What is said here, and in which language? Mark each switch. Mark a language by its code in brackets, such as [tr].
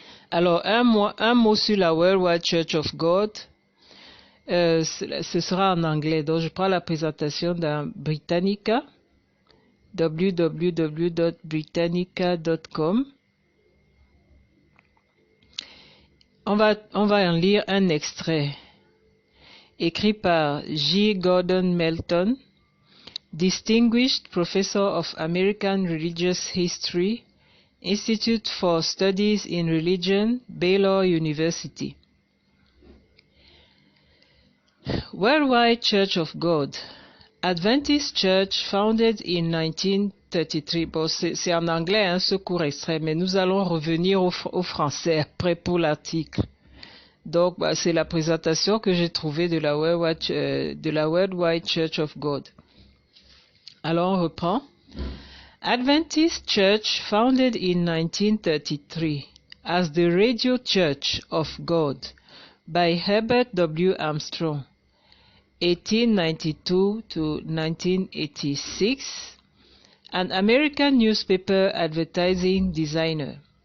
[fr] Alors, un mot sur la Worldwide Church of God, ce sera en anglais. Donc, je prends la présentation d'un Britannica, www.britannica.com. On va en lire un extrait, écrit par J. [en] Gordon Melton, Distinguished Professor of American Religious History, Institute for Studies in Religion, Baylor University. Worldwide Church of God, Adventist Church founded in 1933. [fr] Bon, c'est en anglais, hein, ce court extrait, mais nous allons revenir au français après pour l'article. Donc, c'est la présentation que j'ai trouvée de la Worldwide Church of God. Alors, on reprend. [en] Adventist Church founded in 1933 as the Radio Church of God by Herbert W. Armstrong, 1892 to 1986, an American newspaper advertising designer.